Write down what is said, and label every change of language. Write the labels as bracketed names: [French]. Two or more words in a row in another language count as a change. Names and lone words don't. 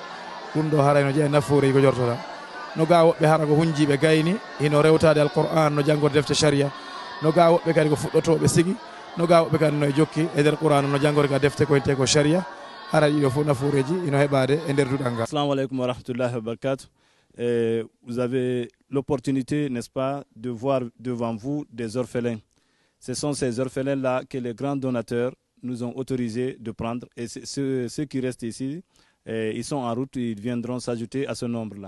[Fula] ɗum ɗo haray no jeeya nafoore ko jortoɗa no ga woɓɓe hara ko hunjiɓe gayni hino rewtade alquran no janggorde defte sharia, no ga woɓɓe kadi ko fuɗɗotoɓe sigi, no ga woɓɓe kadi no jokki e nder qouran no janggorde ka defte koyinte ko sharia. hara ɗiɗo fof nafooreji ino heɓade e nder duɗal ngal. [Arabic] السلام عليكم ورحمة الله وبركاته. [French] Vous avez l'opportunité, n'est-ce pas, de voir devant vous des orphelins, Ce sont ces orphelins-là que les grands donateurs nous ont autorisé de prendre. Et ceux qui restent ici, ils sont en route, ils viendront s'ajouter à ce nombre-là.